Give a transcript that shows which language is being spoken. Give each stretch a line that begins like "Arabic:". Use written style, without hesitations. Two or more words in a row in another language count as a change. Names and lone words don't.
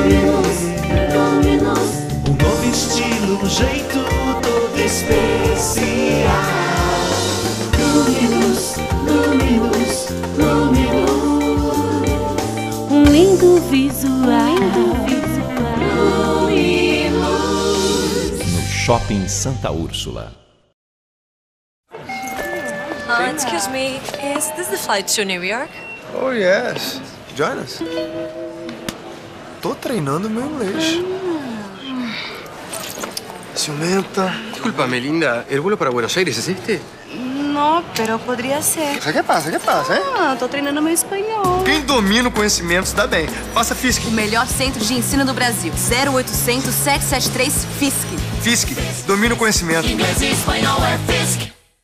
Portuguese: Um novo estilo, um jeito todo especial. Luminus, Luminus, Luminus. Um lindo visual. No Shopping Santa Úrsula.
English: Excuse me, is this the flight to New York? Oh, yes. Join us.
Portuguese: Tô treinando meu inglês. Ciumenta.
Spanish: Disculpame, linda, ¿el vuelo para Buenos Aires es este? No, pero podría ser. ¿Qué pasa? ¿Qué pasa,
Portuguese: hein? Ah, tô treinando meu espanhol. Quem domina o conhecimento se dá bem. Faça FISC. O melhor centro de ensino do Brasil. 0800 773 FISC. FISC. Domina o conhecimento. Inglês e espanhol é FISC.